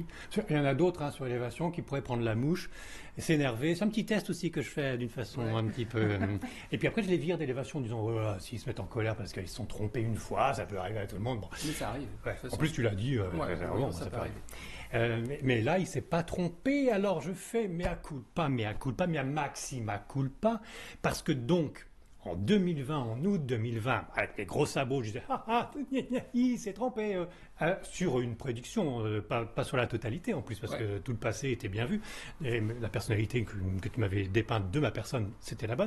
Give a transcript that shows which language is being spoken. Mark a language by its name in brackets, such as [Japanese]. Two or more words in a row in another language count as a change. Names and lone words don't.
[French] Il y en a d'autres sur l'élévation qui pourraient prendre la mouche et s'énerver. C'est un petit test aussi que je fais d'une façon un petit peu... Et puis après, je les vire d'élévation en disant, oh, là, s'ils se mettent en colère parce qu'ils se sont trompés une fois, ça peut arriver à tout le monde. Bon. Mais ça arrive. Ouais. En plus, tu l'as dit, vraiment, ça peut arriver. Mais là, il s'est pas trompé, alors je fais [Latin] mea culpa, mea maxima culpa, [French] parce que donc, en 2020, en août 2020, avec les gros sabots, je disais il s'est trompé sur une prédiction, pas sur la totalité en plus, parce que tout le passé était bien vu. Et la personnalité que tu m'avais dépeinte de ma personne, c'était la bonne.